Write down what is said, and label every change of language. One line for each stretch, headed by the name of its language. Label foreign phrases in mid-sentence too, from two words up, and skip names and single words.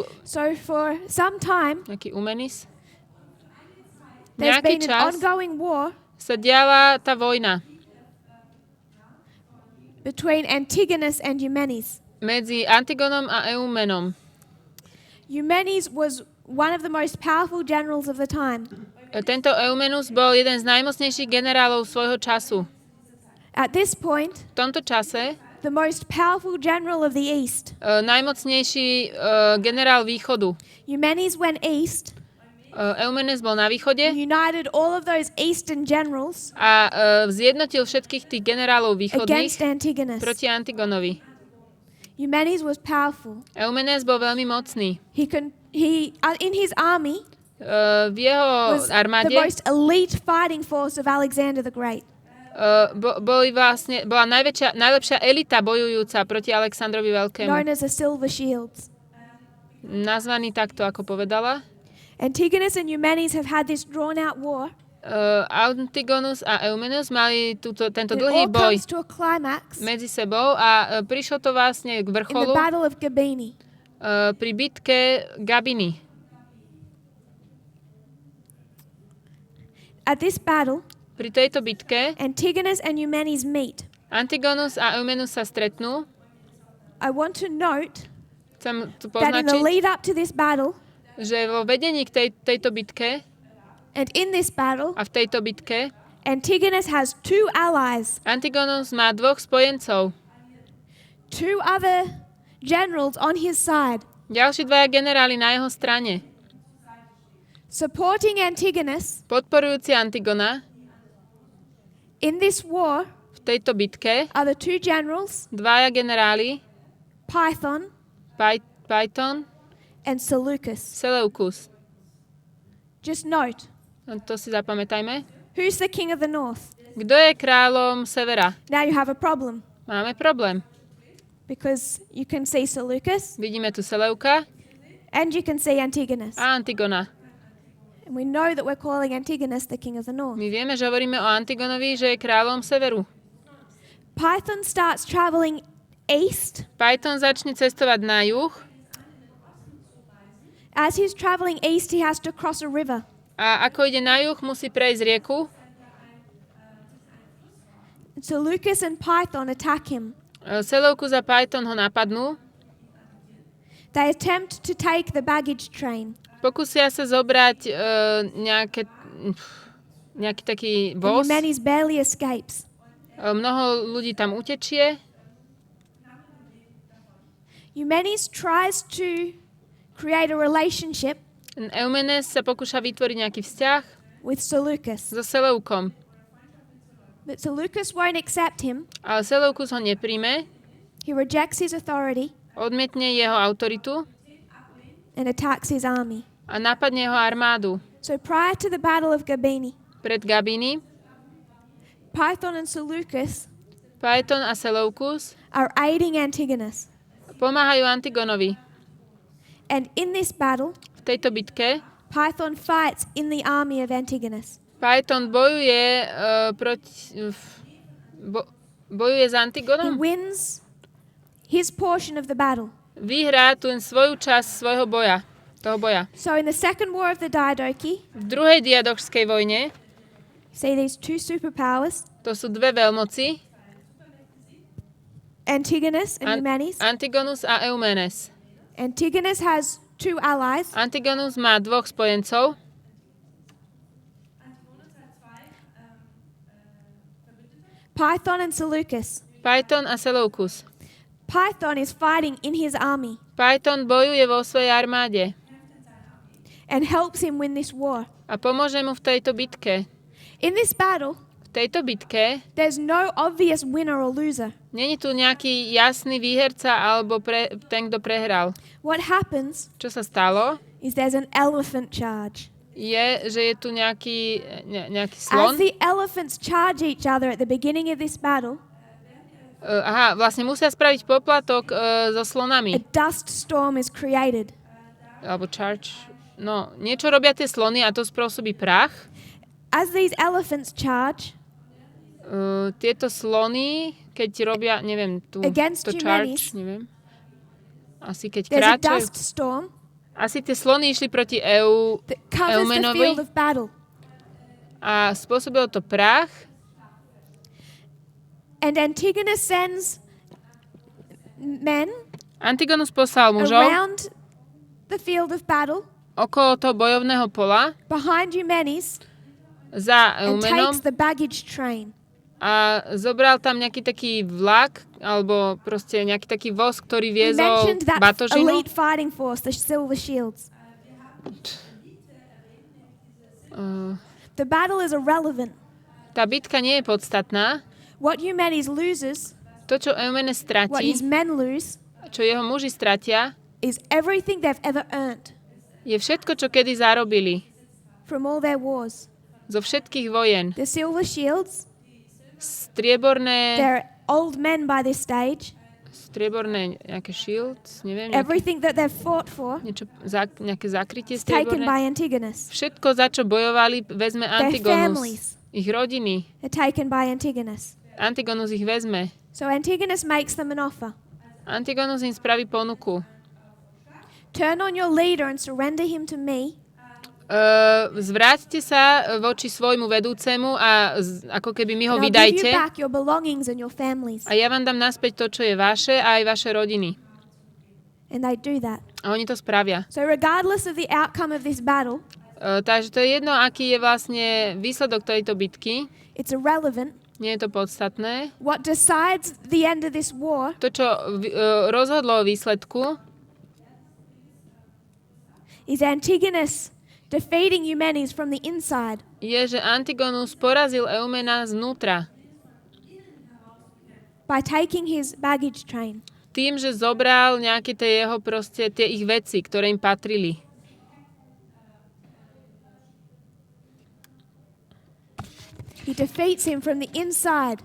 English: So for some time,
Slovak: nejaký Umenis.
English: there's
Slovak: Nejaký
English: been an
Slovak: čas
English: ongoing war
Slovak: sa diala tá vojna
English: between Antigonus and Eumenes.
Slovak: medzi Antigonom a Eumenom.
English: Eumenes was one of the most powerful generals of the time.
Slovak: Tento Eumenus bol jeden z najmocnejších generálov svojho času.
English: At this point,
Slovak: V tomto čase
English: the most powerful general of the East.
Slovak: najmocnejší generál východu.
English: Eumenes went east,
Slovak: Eumenes bol na východe
English: united all of those eastern generals
Slovak: a zjednotil všetkých tých generálov východných
English: against Antigonus.
Slovak: proti Antigonovi.
English: Eumenes was powerful.
Slovak: Eumenes bol veľmi mocný.
English: In his army
Slovak: V jeho
English: was the
Slovak: armáde
English: most elite fighting force of Alexander the Great.
Slovak: bola najlepšia elita bojujúca proti Alexandrovi Veľkému.
English: Known as the Silver Shields.
Slovak: Nazvaný takto, ako povedala.
English: Antigonus and Eumenes have had this drawn-out war.
Slovak: Antigonus a Eumenes mali tento
English: It
Slovak: dlhý
English: all
Slovak: boj
English: comes to a climax
Slovak: medzi sebou a prišlo to vlastne k
English: in the
Slovak: vrcholu
English: Battle of Gabini.
Slovak: pri bitke Gabiny.
English: At this battle,
Slovak: Pri tejto bitke
English: Antigonus and Eumenes meet.
Slovak: Antigonus a Eumenus sa stretnú.
English: I want to note
Slovak: Chcem tu
English: that in the
Slovak: poznačiť,
English: lead up to this battle
Slovak: že vo vedení k tejto bitke
English: and in this battle,
Slovak: a v tejto bitke
English: Antigonus has two allies,
Slovak: Antigonus má dvoch spojencov.
English: two other generals on his side,
Slovak: Ďalší dvaja generáli na jeho strane.
English: supporting Antigonus
Slovak: Podporujúci Antigona
English: in this war
Slovak: v tejto bitke
English: are the two generals,
Slovak: dvaja generáli
English: Python
Slovak: Python,
English: and Seleucus.
Slovak: Seleucus.
English: Just note,
Slovak: To si zapamätajme.
English: who's the king of the north?
Slovak: Kto je kráľom severa?
English: Now you have a problem
Slovak: Máme problém.
English: because you can see Seleucus
Slovak: Vidíme tu Seleuka
English: and you can see Antigonus.
Slovak: a Antigona.
English: And we know that we're calling Antigonus the king of the north.
Slovak: My vieme, že hovoríme o Antigonovi, že je kráľom severu.
English: Python starts traveling east.
Slovak: Python začne cestovať na juh
English: As he's traveling east, he has to cross a river.
Slovak: a ako ide na juh, musí prejsť rieku.
English: Seleucus and Python attack him.
Slovak: Seleucus a Python ho napadnú.
English: They attempt to take the baggage train.
Slovak: Pokúsia sa zobrať nejaký taký
English: And
Slovak: voz.
English: Eumenes barely escapes.
Slovak: Mnoho ľudí tam utečie.
English: Eumenes tries to create a relationship
Slovak: Eumenes sa pokúša vytvoriť nejaký vzťah
English: with Seleucus.
Slovak: so Seleukom.
English: But Seleucus won't accept him.
Slovak: Ale Seleukus ho nepríjme,
English: He rejects his authority
Slovak: odmietne jeho autoritu
English: and attacks his army.
Slovak: a napadne jeho armádu.
English: So prior to the Battle of Gabini,
Slovak: Pred Gabiny
English: Python and Seleucus
Slovak: Python a Seleukus
English: are aiding Antigonus.
Slovak: pomáhajú Antigonovi.
English: And in this battle,
Slovak: V tejto bitke
English: Python fights in the army of Antigonus.
Slovak: Python bojuje bojuje s
English: He
Slovak: Antigonom.
English: wins his portion of the battle.
Slovak: Vyhrá tu svoju časť svojho boja. Toho boja.
English: So in the Second War of the Diadochi,
Slovak: V druhej diadošskej vojne,
English: see these two superpowers,
Slovak: to sú dve veľmoci,
English: Antigonus and Eumenes.
Slovak: Antigonus a Eumenes.
English: Antigonus has two allies,
Slovak: Antigonus má dvoch spojencov,
English: Python and Seleucus.
Slovak: Python a Seleukus.
English: Python is fighting in his army
Slovak: Python bojuje vo svojej armáde
English: and helps him win this war.
Slovak: a pomôže mu v tejto bitke.
English: In this battle,
Slovak: V tejto bitke
English: there's no obvious winner or loser.
Slovak: není tu nejaký jasný výherca alebo ten, kto prehral.
English: What happens
Slovak: Čo sa stalo,
English: is there's an elephant charge.
Slovak: je, že je tu nejaký
English: As
Slovak: slon.
English: the elephants charge each other at the beginning of this battle,
Slovak: Vlastne musia spraviť poplatok so
English: a
Slovak: slonami.
English: dust storm is created.
Slovak: Alebo charge. No, niečo robia tie slony a to spôsobí prach.
English: As these elephants charge
Slovak: Tieto slony, keď robia, neviem, tu
English: Against
Slovak: to
English: Eumenes.
Slovak: charge, neviem. Asi keď
English: there's a
Slovak: kráčajú.
English: dust storm
Slovak: Asi tie slony išli proti
English: that covers the
Slovak: Eumenovi
English: field of battle.
Slovak: a spôsobilo to prach.
English: And Antigonus sends men
Slovak: Antigonus poslal mužov
English: around the field of battle
Slovak: okolo toho bojovného pola
English: behind Eumenes
Slovak: za
English: and
Slovak: Eumenom
English: takes the baggage train.
Slovak: a zobral tam nejaký taký vlak, alebo proste nejaký taký voz, ktorý
English: We
Slovak: viezol
English: mentioned that
Slovak: batožinu.
English: elite fighting force, the Silver Shields. The battle is irrelevant.
Slovak: Tá bitka nie je podstatná.
English: What Eumenes loses,
Slovak: To, čo Eumenes
English: what
Slovak: stratí,
English: his men lose,
Slovak: čo jeho muži stratia,
English: is everything they've ever earned
Slovak: je všetko, čo kedy zarobili
English: from all their wars.
Slovak: zo všetkých vojen.
English: The Silver Shields,
Slovak: Strieborné
English: old men by this stage.
Slovak: nejaké shields, neviem,
English: Everything that they've fought for
Slovak: nejaké zakrytie
English: is taken
Slovak: strieborné.
English: by Antigonus.
Slovak: Všetko, za čo bojovali, vezme
English: Their
Slovak: Antigonus.
English: families
Slovak: Ich rodiny.
English: are taken by Antigonus.
Slovak: Antigonus ich vezme.
English: So Antigonus makes them an offer.
Slovak: Antigonus im spraví ponuku.
English: Turn on your leader and surrender him to me,
Slovak: Zvráťte sa voči svojmu vedúcemu a ako keby mi ho
English: and I'll give you
Slovak: vydajte.
English: back your belongings and your families.
Slovak: A ja vám dám naspäť to, čo je vaše a aj vaše rodiny.
English: And they do that.
Slovak: A oni to spravia.
English: So regardless of the outcome of this battle,
Slovak: Takže to je jedno, aký je vlastne výsledok tejto bitky.
English: it's irrelevant.
Slovak: Nie je to podstatné.
English: What decides the end of this war
Slovak: To, čo rozhodlo o výsledku,
English: is Antigonus defeating Eumenes from the inside.
Slovak: je, že Antigonus porazil Eumena znútra.
English: By taking his baggage train.
Slovak: Tým, že zobral nejaké tie jeho proste, tie ich veci, ktoré im patrili.
English: He defeats him from the inside